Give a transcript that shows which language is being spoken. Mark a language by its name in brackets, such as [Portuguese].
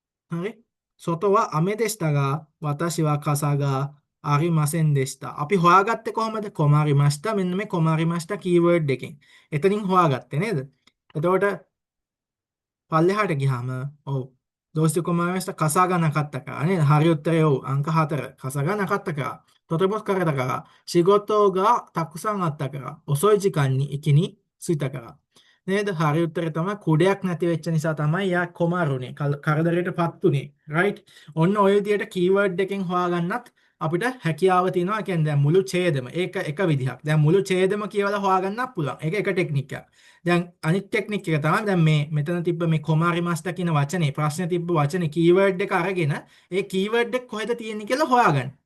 [Japanese] හරි 外は雨でしたが、私は傘がありませんでした. [Sinhala] අපි හොයාගත්තේ කොහමද? කොමාරිමස්ටා මෙන්න මේ කොමාරිමස්ටා කීවර්ඩ් එකෙන්. එතනින් හොයාගත්තේ නේද? එතකොට පල්ලෙහාට ගියාම ඔව් දෝෂ්ටි කොමාරිමස්ටා කසාගා නකත්තකා නේද? හරි උත්තරය ඔව් අංක 4. කසාගා නකත්තකා. [Japanese] とても疲れたから仕事がたくさんあったから遅い時間に駅に着いたから නේද? [Sinhala] හරි උත්තරේ තමයි කුඩයක් නැති වෙච්ච නිසා තමයි යා කොමාරුනේ. කරදරයටපත් උනේ. right? ඔන්න ඔය විදිහට කීවර්ඩ් එකෙන් හොයාගන්නත් අපිට හැකියාව තියෙනවා. ඒ කියන්නේ දැන් මුළු ඡේදෙම ඒක එක විදිහක්. දැන් මුළු ඡේදෙම කියවලා හොයාගන්නත් පුළුවන්. ඒක එක ටෙක්නික් එකක්. දැන් අනිත් ටෙක්නික් එක තමයි දැන් මේ මෙතන තිබ්බ මේ කොමාරි මාස්ටර් කියන වචනේ ප්‍රශ්නේ තිබ්බ වචනේ කීවර්ඩ් එක අරගෙන ඒ කීවර්ඩ් එක කොහෙද තියෙන්නේ කියලා හොයාගන්න.